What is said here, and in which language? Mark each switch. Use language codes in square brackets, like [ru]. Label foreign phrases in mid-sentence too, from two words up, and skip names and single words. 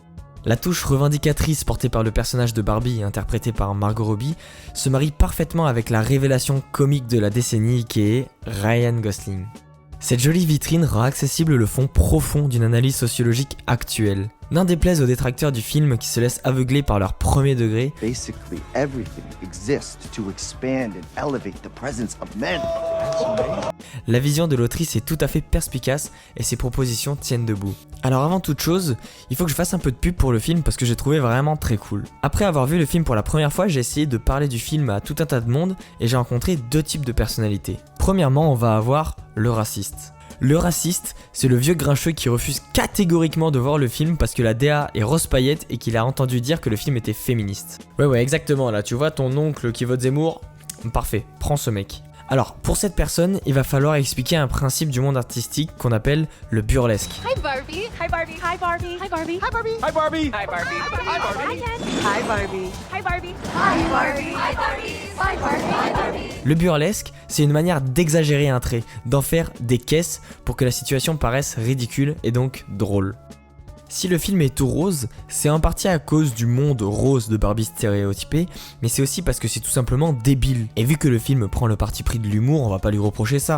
[fr] La touche revendicatrice portée par le personnage de Barbie, interprété par Margot Robbie, se marie parfaitement avec la révélation comique de la décennie qui est Ryan Gosling. Cette jolie vitrine rend accessible le fond profond d'une analyse sociologique actuelle. N'en déplaise aux détracteurs du film qui se laissent aveugler par leur premier degré, [en] Basically, everything exists to expand and elevate the presence of men. [fr] la vision de l'autrice est tout à fait perspicace et ses propositions tiennent debout. Alors avant toute chose, il faut que je fasse un peu de pub pour le film parce que j'ai trouvé vraiment très cool. Après avoir vu le film pour la première fois, j'ai essayé de parler du film à tout un tas de monde et j'ai rencontré deux types de personnalités. Premièrement, on va avoir le raciste. Le raciste, c'est le vieux grincheux qui refuse catégoriquement de voir le film parce que la DA est rose paillette et qu'il a entendu dire que le film était féministe. Ouais exactement, là tu vois ton oncle qui vote Zemmour, parfait, prends ce mec. Alors, pour cette personne, il va falloir expliquer un principe du monde artistique qu'on appelle le burlesque. [en] Hi Barbie. Hi Barbie. Hi Barbie. Hi Barbie. Hi Barbie. Hi Barbie. Hi Barbie. Hi Barbie. Hi Ken. Hi Barbie. Hi Barbie. Hi Barbie. Hi Barbie. Hi Barbie. Hi Barbie. [fr] Le burlesque, c'est une manière d'exagérer un trait, d'en faire des caisses pour que la situation paraisse ridicule et donc drôle. Si le film est tout rose, c'est en partie à cause du monde rose de Barbie stéréotypé, mais c'est aussi parce que c'est tout simplement débile. Et vu que le film prend le parti pris de l'humour, on va pas lui reprocher ça.